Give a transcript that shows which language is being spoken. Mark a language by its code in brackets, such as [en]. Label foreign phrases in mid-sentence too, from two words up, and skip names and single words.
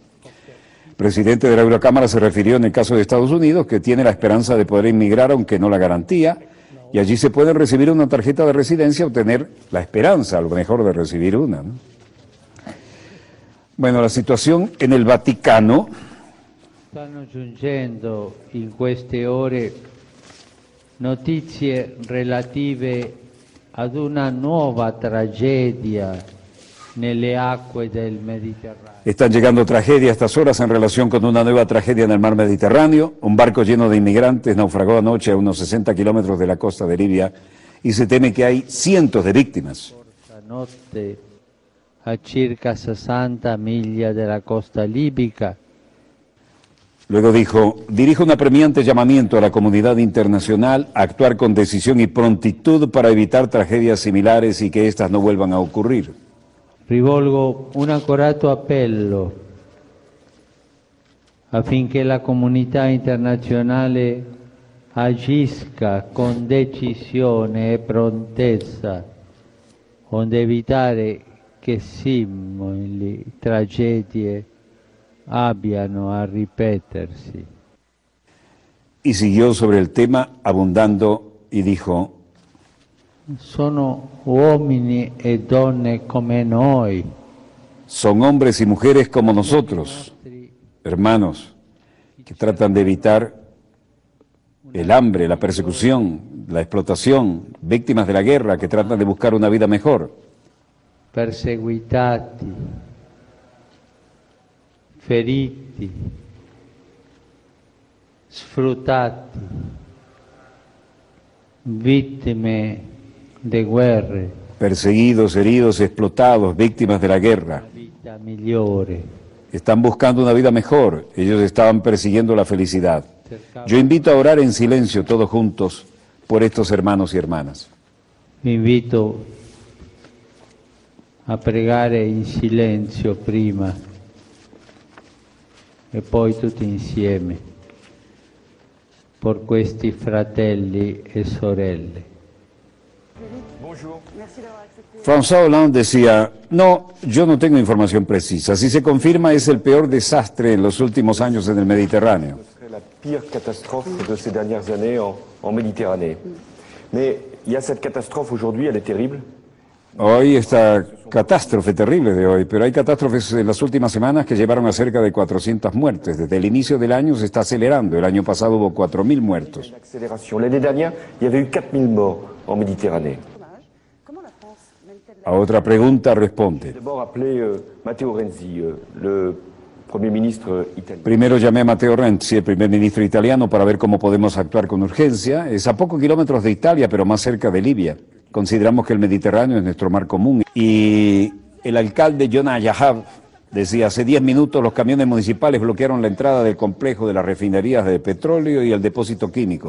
[es] El presidente de la Eurocámara se refirió en el caso de Estados Unidos, que tiene la esperanza de poder inmigrar, aunque no la garantía, y allí se puede recibir una tarjeta de residencia o tener la esperanza, a lo mejor, de recibir una, ¿no? Bueno, la situación en el Vaticano. [it] Stanno giungendo in queste ore notizie relative ad una nuova tragedia nelle acque del Mediterraneo. [es] Están llegando tragedias a estas horas en relación con una nueva tragedia en el mar Mediterráneo. Un barco lleno de inmigrantes naufragó anoche a unos 60 kilómetros de la costa de Libia y se teme que hay cientos de víctimas. [it] Notte a circa 60 miglia della costa libica. [es] Luego dijo, dirijo un apremiante llamamiento a la comunidad internacional a actuar con decisión y prontitud para evitar tragedias similares y que éstas no vuelvan a ocurrir. [it] Rivolgo un accorato appello affinché la comunità internazionale agisca con decisione e prontezza onde evitare che simili tragedie abbiano a ripetersi. [es] Y siguió sobre el tema abundando y dijo, [it] sono uomini e donne come noi. [es] Son hombres y mujeres como nosotros, hermanos, que tratan de evitar el hambre, la persecución la explotación, víctimas de la guerra que tratan de buscar una vida mejor. [it] Perseguitati, feriti, sfruttati, vittime de guerre. [es] Perseguidos, heridos, explotados, víctimas de la guerra. [it] Vita migliore. [es] Están buscando una vida mejor, ellos estaban persiguiendo la felicidad. Yo invito a orar en silencio todos juntos por estos hermanos y hermanas. [it] Vi invito a pregare in silenzio prima e poi tutti insieme por questi fratelli e sorelle. [es] François Hollande decía, no, yo no tengo información precisa. Si se confirma, es el peor desastre en los últimos años en el Mediterráneo. [fr] La pire catastrophe de ces dernières années en Méditerranée. Mais il y a cette catastrophe aujourd'hui, elle est terrible. [es] Hoy esta catástrofe terrible de hoy, pero hay catástrofes en las últimas semanas que llevaron a cerca de 400 muertes. Desde el inicio del año se está acelerando. El año pasado hubo 4.000 muertos. [fr] L'année dernière, il y avait eu 4.000 morts en Méditerranée. [es] A otra pregunta responde. [fr] D'abord appelé Matteo Renzi, le Premier ministre italien. [es] Primero llamé a Matteo Renzi, el primer ministro italiano, para ver cómo podemos actuar con urgencia. Es a pocos kilómetros de Italia, pero más cerca de Libia. Consideramos que el Mediterráneo es nuestro mar común. Y el alcalde Jonah Yahab decía, hace 10 minutos los camiones municipales bloquearon la entrada del complejo de las refinerías de petróleo y el depósito químico.